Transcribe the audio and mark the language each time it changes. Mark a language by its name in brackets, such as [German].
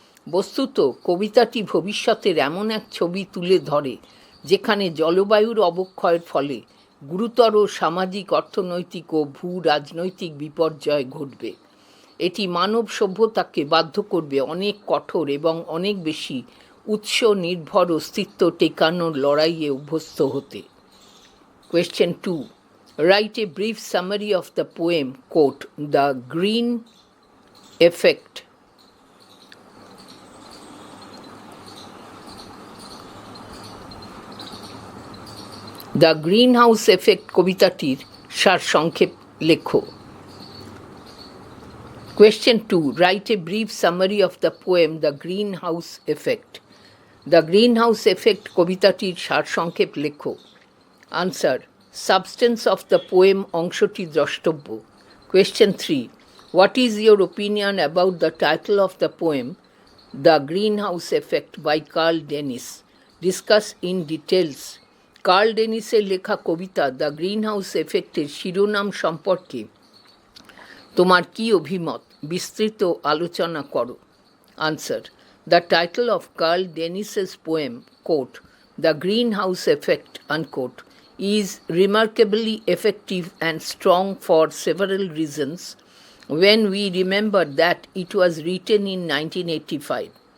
[Bangla] বস্তুত কবিতাটি ভবিষ্যতের এমন এক ছবি তুলে ধরে যেখানে জলবায়ুর অবক্ষয়ের ফলে গুরুতর সামাজিক, অর্থনৈতিক ও ভূ রাজনৈতিক বিপর্যয় ঘটবে। এটি মানব সভ্যতাকে বাধ্য করবে অনেক কঠোর এবং অনেক বেশি উৎস নির্ভর অস্তিত্ব টেকানোর লড়াইয়ে অভ্যস্ত হতে। [English] Question 2. Write a brief summary of the poem, quote, The Green Effect. [Bangla] The Greenhouse Effect কবিতাটির সারসংক্ষেপ লেখো। [English] Question 2. Write a brief summary of the poem, The Greenhouse Effect. [Bangla] The Greenhouse Effect কবিতাটির সারসংক্ষেপ লেখো। Answer. [English] Substance of the poem [Bangla] অংশটি দ্রষ্টব্য। [English] Question 3. What is your opinion about the title of the poem, The Greenhouse Effect by Carl Dennis? Discuss in details. [Bangla] Curl ডেনিসের লেখা কবিতা the green house এফেক্টের শিরোনাম সম্পর্কে তোমার কী অভিমত বিস্তৃত আলোচনা করো। [English] Answer. The title of Carl Dennis's poem, quote, the greenhouse effect, unquote, is remarkably effective and strong for several reasons when we remember that it was written in 1985.